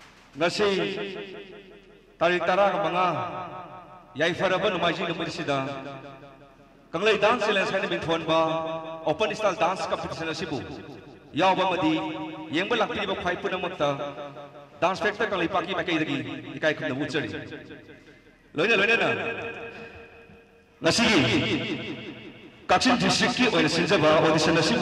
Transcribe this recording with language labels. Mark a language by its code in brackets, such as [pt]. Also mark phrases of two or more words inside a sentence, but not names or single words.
[mni] ngasi tarik tara manga yai faraba numaji numisida kanglei dance challenge haina mingthon ba [en] open style dance competition [mni] asibu yawba madi yengba lakpi ba khai punamakta dance factor kanglei paki makai dagi ikai khumna buchari loina na ngasi Kakching district ki oina sinjaba audition asibu